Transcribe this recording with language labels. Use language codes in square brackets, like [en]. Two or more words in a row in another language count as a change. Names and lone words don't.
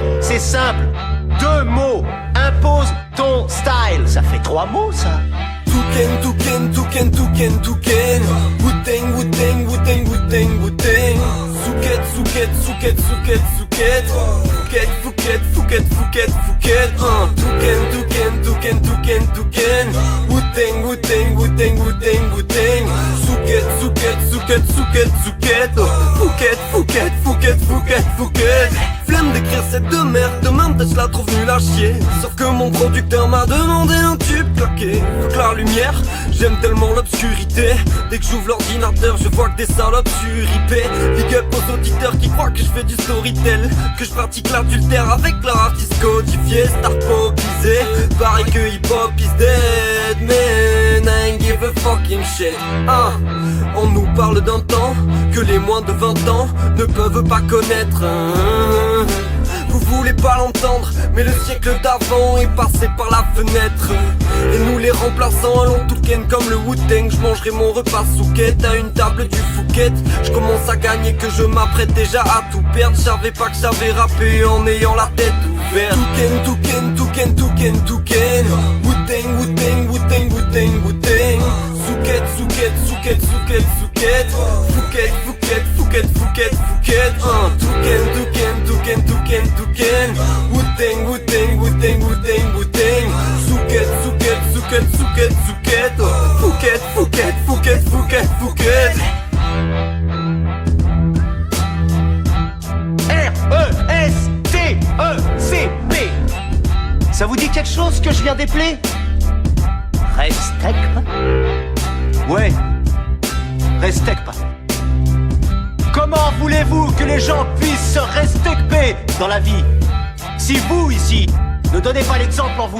[fr] C'est simple. 2 mots. Impose ton style. Ça fait 3 mots, ça. Touken, touken, touken, touken, touken. Wu-tang, wu-tang, wu-tang, wu-tang, wu-tang. Souket, souket, souket, souket, souket. Fouquet, fouquet, fouquet, fouquet, fouquet. Touken, touken, touken, touken, touken. Wu-tang, wu-tang, wu-tang, wu-tang, wu-tang. Souket, souket, souket, souket, souket. Fouquet, fouquet, fouquet, fouquet, fouquet. Flemme d'écrire cette de merde, demain peut-être je la trouve nulle à chier. Sauf que mon producteur m'a demandé un tube claqué. Faut que la lumière, j'aime tellement l'obscurité. Dès que j'ouvre l'ordinateur, je vois que des salopes sur IP. [en] Big up [fr] aux auditeurs qui croient que je fais du storytell, que je pratique l'adultère avec leur artiste codifié. Star popisé, pareil que [en] hip hop is dead. Man, I ain't give a fucking shit. [fr] On nous parle d'un temps que les moins de 20 ans ne peuvent pas connaître. Vous voulez pas l'entendre, mais le siècle d'avant est passé par la fenêtre. Et nous les remplaçants allons touken comme le Wu-Tang. Je mangerai mon repas souquette à une table du Fouquet. Je commence à gagner que je m'apprête déjà à tout perdre. Je savais pas que j'avais rappé en ayant la tête ouverte. Touken, touken, touken, touken, touken. Wu-Tang, Wu-Tang, Wu-Tang, Wu-Tang, Wu-Tang. Souquette, souquette, souquette, souquette, souquette. Fouquet, Fouquet, Fouquet, Fouquet, Fouquet. Touken, touken, touken, touken, touken. Wu-Tang, Wu-Tang, Wu-Tang, Wu-Tang, Wu-Tang. Souquette, souquette, souquette, souquette, souquette. Fouquet, Fouquet, Fouquet, Fouquet, Fouquet. R-E-S-T-E-C-P. Ça vous dit quelque chose que je viens d'épeler? Respect. Ouais, respect pas. Comment voulez-vous que les gens puissent se respecter dans la vie si vous, ici, ne donnez pas l'exemple en vous?